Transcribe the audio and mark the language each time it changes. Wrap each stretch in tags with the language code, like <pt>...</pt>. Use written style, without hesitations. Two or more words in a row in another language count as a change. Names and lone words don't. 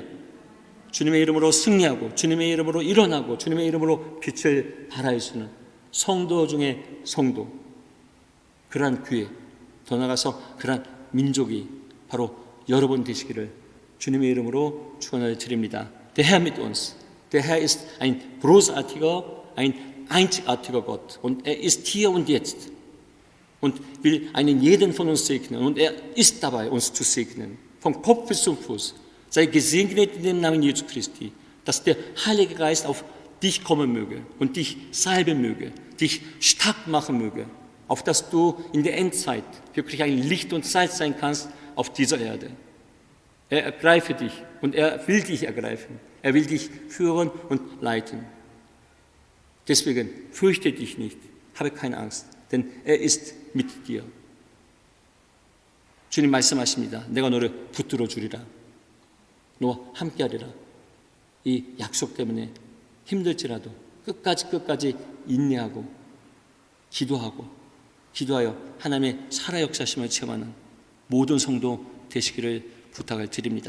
<ko>주님의 이름으로 승리하고 주님의 이름으로 일어나고 주님의 이름으로 빛을 발할 수 있는 성도 중에 성도, 그러한 교회, 더 나아가서 그러한 민족이 바로 여러분 되시기를 주님의 이름으로 축원을 드립니다.</ko> <de>Der Herr mit uns. Der Herr ist ein großartiger, ein einzigartiger Gott und er ist hier und jetzt und will einen jeden von uns segnen und er ist dabei, uns zu segnen, vom Kopf bis zum Fuß. Sei gesegnet in dem Namen Jesu Christi, dass der Heilige Geist auf dich kommen möge und dich salben möge, dich stark machen möge, auf dass du in der Endzeit wirklich ein Licht und Salz sein kannst auf dieser Erde. Er ergreife dich und er will dich ergreifen. Er will dich führen und leiten. Deswegen fürchte dich nicht, habe keine Angst, denn er ist mit dir.</de> <ko>주님 말씀하십니다. 내가 너를 붙들어 주리라. 너와 함께하리라. 이 약속 때문에 힘들지라도 끝까지 인내하고 기도하여 하나님의 살아 역사심을 체험하는 모든 성도 되시기를 부탁을 드립니다.</ko>